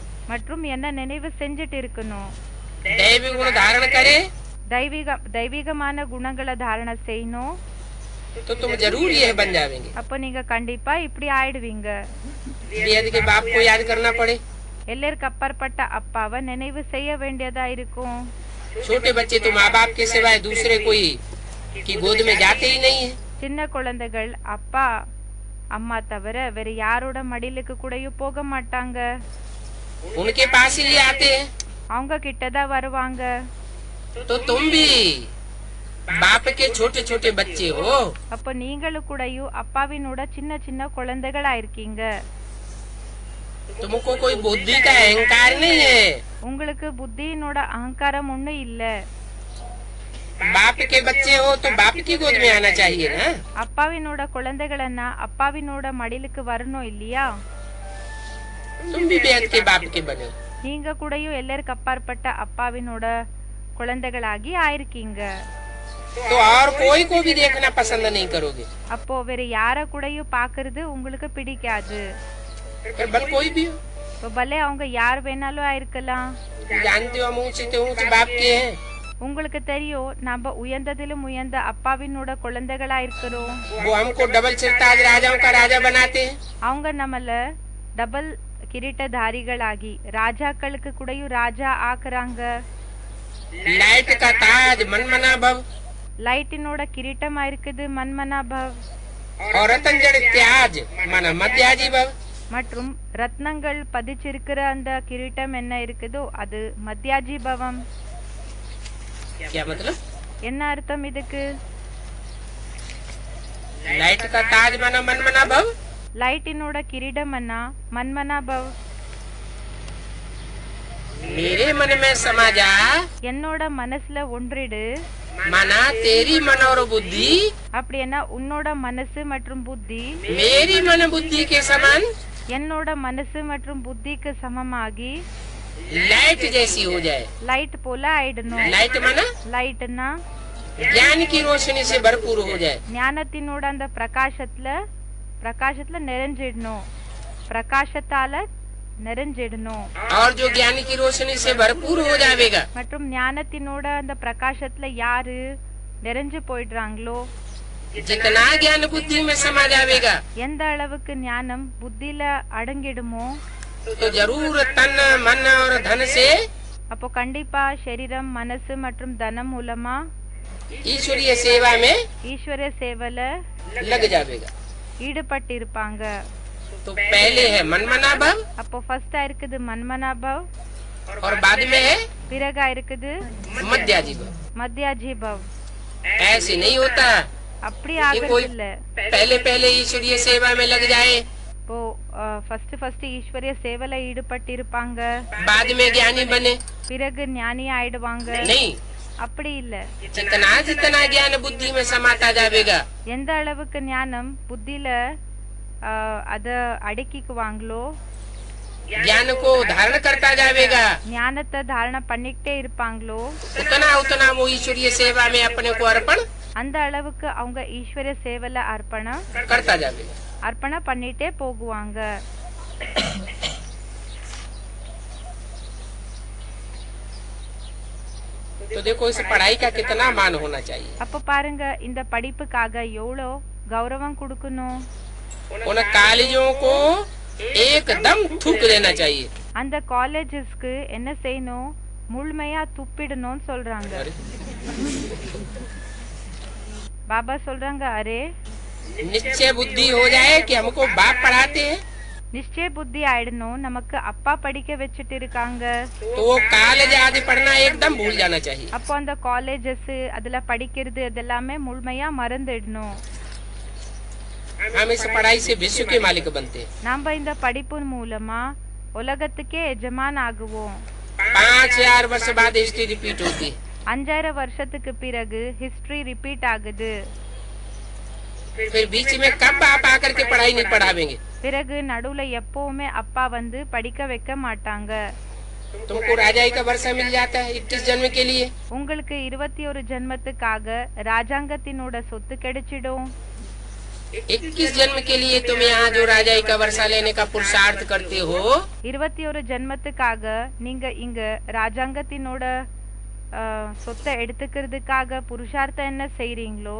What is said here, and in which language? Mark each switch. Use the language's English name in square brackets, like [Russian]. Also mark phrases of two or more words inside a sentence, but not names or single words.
[Tamil] மற்றும் என்ன நினைவு செஞ்சுட்டு இருக்கணும். [Hindi] दैवी गुण धारण करे [Tamil] தெய்வீகமான குணங்களை தாரண செய்யணும். [Hindi] तो तुम जरूर ये बन जाएंगे। [Tamil] அப்ப நீங்க கண்டிப்பா இப்படி ஆயிடுவீங்க. [Hindi] बेहद के बाप को याद करना पड़े। [Tamil] எல்லாருக்கு அப்பாற்பட்ட அப்பாவை நினைவு செய்ய வேண்டியதா இருக்கும். [Hindi] छोटे बच्चे तो माँ बाप के सिवाय दूसरे कोई की गोद में जाते ही नहीं है। [Tamil] சின்ன குழந்தைகள் அப்பா அம்மா தவிர வேற யாரோட மடிலுக்கு கூடயும் போக மாட்டாங்க. [Hindi] उनके पास ही आते हैं। [Tamil] அவங்க கிட்டதான் வருவாங்க. [Hindi] तो तुम भी बाप के छोटे छोटे बच्चे हो। [Tamil] அப்ப நீங்களும் கூடயும் அப்பாவினோட சின்ன சின்ன குழந்தைகளா இருக்கீங்க. [Hindi] तुमको कोई बुद्धि का अहंकार नहीं है। [Tamil] உங்களுக்கு புத்தியினோட அகங்காரம் ஒண்ணு இல்ல. [Hindi] बाप के बच्चे हो तो बाप की गोद में आना चाहिए ना। [Tamil] அப்பாவினோட குழந்தைகளன்னா அப்பாவினோட மடிலுக்கு வரணும் இல்லையா? [Hindi] तुम भी बेहद के बाप के बने। [Tamil] நீங்க கூடயும் எல்லாருக்கு அப்பாற்பட்ட அப்பாவினோட குழந்தைகளாகி ஆயிருக்கீங்க. [Hindi] तो और कोई को भी देखना पसंद नहीं करोगे। [Tamil] அப்போ வேற யார கூடயும் பாக்குறது உங்களுக்கு பிடிக்காது. [Hindi] फिर भले कोई भी हो। [Tamil] இப்போ பலே அவங்க யார் வேணாலும் ஆயிருக்கலாம். [Hindi] जानते हो हम ऊंचे से ऊंचे बाप के हैं। [Tamil] உங்களுக்கு தெரியும் நம்ம உயர்ந்ததிலும் உயர்ந்த அப்பாவினோட குழந்தைகளா இருக்கிறோம். [Hindi] वो हमको डबल सिरताज राजाओं का राजा बनाते हैं। [Tamil] அவங்க நம்மள டபுள் கிரீட்டதாரிகளாகி ராஜாக்களுக்கு கூடயும் ராஜா ஆக்குறாங்க. [Hindi] लाइट का ताज मनमना भव [Tamil] லைட்டினோட கிரீட்டமா இருக்குது [Sanskrit] मन्मना भव. [Hindi] और रतन जड़ त्याज मन मध्याजी भव। [Tamil] மற்றும் ரத்னங்கள் பதிச்சிருக்கிற அந்த கிரீட்டம் என்ன இருக்குதோ அது மத்தியாஜி பவம். [Hindi] क्या मतलब? [Tamil] என்ன அர்த்தம் இதுக்கு? [Hindi] लाइट का ताज मन मनमना भव। [Tamil] லைட்டினோட கிரீடம் என்ன [Sanskrit] मन्मना भव. [Hindi] मेरे मन में समा जा [Tamil] என்னோட மனசுல ஒன்றிடு. [Hindi] मना तेरी मन और बुद्धि [Tamil] அப்படின்னா உன்னோட மனசு மற்றும் புத்தி [Hindi] मेरी मन बुद्धि के समान [Tamil] என்னோட மனசு மற்றும் புத்திக்கு சமமாகி [Hindi] लाइट जैसी हो जाए। [Tamil] லைட் போல ஆயிடணும். [Hindi] लाइट मना [Tamil] லைட்னா [Hindi] ज्ञान की रोशनी से भरपूर हो जाए। [Tamil] ஞானத்தினோட அந்த பிரகாசத்துல நிறைஞ்சிடணும். பிரகாசத்தால நிறைஞ்சிடணும். [Hindi] और जो ज्ञान की रोशनी से भरपूर हो जाएगा [Tamil] மற்றும் ஞானத்தினோட அந்த பிரகாசத்துல யாரு நிறைஞ்சு போயிடுறாங்களோ [Hindi] जितना ज्ञान बुद्धि में समा जाएगा [Tamil] எந்த அளவுக்கு ஞானம் புத்தியில அடங்கிடுமோ [Hindi] तो जरूर तन मन और धन से [Tamil] அப்போ கண்டிப்பா சரீரம் மனசு மற்றும் தனம் மூலமா [Hindi] ईश्वरीय सेवा में [Tamil] ஈஸ்வரிய சேவல [Hindi] लग जाएगा। [Tamil] ஈடுபட்டு இருப்பாங்க। [Hindi] तो पहले है मनमना भाव [Tamil] அப்போ ஃபர்ஸ்டா இருக்குது மன்மனாபவ், [Hindi] और बाद में है [Tamil] பிறகா இருக்குது [Hindi] मध्याजी भाव। [Sanskrit] मध्याजी भव। [Hindi] ऐसे नहीं होता [Tamil] அப்படி [Hindi] कि [Tamil] ஆகிறது [Hindi] कोई [Tamil] இல்ல। [Hindi] पहले ईश्वरीय सेवा में लग जाए, [Tamil] இப்போ ஃபர்ஸ்ட் ஈஸ்வரிய சேவல ஈடுபட்டு இருப்பாங்க, [Hindi] बाद में ज्ञानी बने। [Tamil] பிறகு ஞானி ஆயிடுவாங்க। [Hindi] नहीं, [Tamil] அப்படி இல்ல। [Hindi] जितना जितना ज्ञान बुद्धि में समाता जाएगा, [Tamil] எந்த அளவுக்கு ஞானம் புத்தியில அத அடக்கிக்குவாங்களோ, [Hindi] ज्ञान को धारण करता जाएगा, [Tamil] ஞானத்தை தாரணை பண்ணிக்கிட்டே இருப்பாங்களோ, [Hindi] उतना उतना वो ईश्वरीय सेवा में अपने को अर्पण [Tamil] அந்த அளவுக்கு அவங்க ஈஸ்வரிய சேவல [Hindi] करता जाएगा। [Tamil] அர்ப்பணம் பண்ணிட்டே போகுவாங்க। [Hindi] तो देखो इस पढ़ाई का कितना मान होना चाहिए। [Tamil] அப்ப பாருங்க இந்த படிப்புக்காக எவ்வளோ கௌரவம் கொடுக்கணும்। [Hindi] उन कॉलेजों को एकदम थूक देना चाहिए। [Tamil] அந்த காலேஜஸ்க்கு என்ன செய்யணும், முழுமையா துப்பிடணும்னு சொல்றாங்க। பாபா சொல்றாங்க, அரே [Hindi] निश्चय बुद्धि हो जाए कि हमको बाप पढ़ाते हैं, [Tamil] நிச்சய புத்தி ஆயிடணும், நமக்கு அப்பா படிக்க வச்சுட்டு இருக்காங்க। [Hindi] तो वो कॉलेज आदि पढ़ना एकदम भूल जाना चाहिए। [Tamil] அப்போ அந்த காலேஜஸ் அதுல படிக்கிறது அதெல்லாமே முழுமையா மறந்துடணும்। [Hindi] हम इस पढ़ाई से विश्व के मालिक बनते हैं। [Tamil] நாம இந்த படிப்பு மூலமா உலகத்துக்கே எஜமான் ஆகுவோம்। [Hindi] 5000 वर्ष बाद [English] history repeat [Hindi] होती है। [Tamil] 5000 வருஷத்துக்கு பிறகு [English] history repeat [Tamil] ஆகுது। [Hindi] फिर बीच में कब आप आकर के पढ़ाई नहीं पढ़ावेंगे? [Tamil] பிறகு நடுவுல எப்பவுமே அப்பா வந்து படிக்க வைக்க மாட்டாங்க। [Hindi] तुमको राजाई का वर्षा मिल जाता है 21 जन्म के लिए। [Tamil] உங்களுக்கு 21 ஜென்மத்துக்காக ராஜாங்கத்தினோட சொத்து கிடைச்சிடும்। [Hindi] 21 जन्म के लिए तुम यहाँ जो राजाई का वर्षा लेने का पुरुषार्थ करते हो, [Tamil] 21 ஜென்மத்துக்காக நீங்க இங்க ராஜாங்கத்தினோட சொத்தை எடுத்துக்கிறதுக்காக புருஷார்த்தம் என்ன செய்றீங்களோ,